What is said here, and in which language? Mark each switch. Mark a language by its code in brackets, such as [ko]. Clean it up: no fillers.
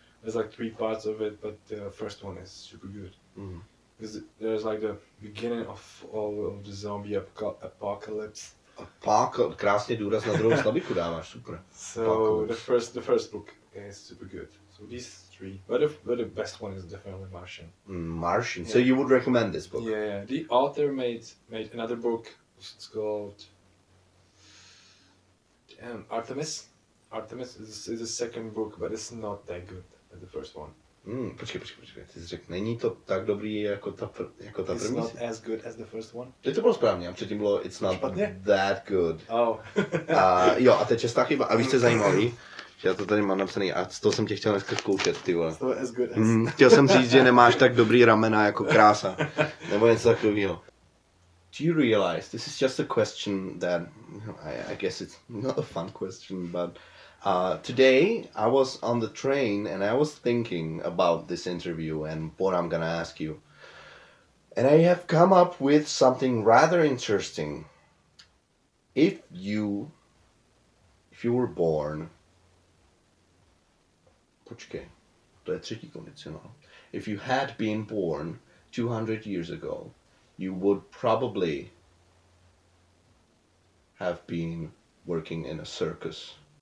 [en] There's like 3 parts of it, but the first one is super good. Because there's like the beginning of all of the zombie apocalypse. [cs] Krásně důraz na druhou slabiku dáváš, super. [en] So the first book is super good. So these 3, but the best one is definitely Martian. Martian. So you would recommend this book? Yeah. The author made another book. It's called Artemis. Artemis is the second book, but it's not that good as the first one. [cs] Počkej. Ty jsi řekl, není to tak dobrý jako ta první? [en] It's not as good as the first one. [cs] Teď to bylo správně, a předtím bylo [en] it's not that good. Oh. [cs] Jo, a teď častá chyba. A víš, co je zajímavý? Že já to tady mám napsaný a z toho jsem tě chtěl dneska zkoušet, ty vole. [en] So as good as... [cs] Chtěl jsem říct, že nemáš tak dobrý ramena jako Krása. Nebo něco takového. [en] Do you realize this is just a question that I guess it's not a fun question, but today I was on the train and I was thinking about this interview and what I'm gonna ask you. And I have come up with something rather interesting. If you were born... [cs] Počkej, to je třetí kondicionál. [en] If you had been born 200 years ago, you would probably have been working in a circus.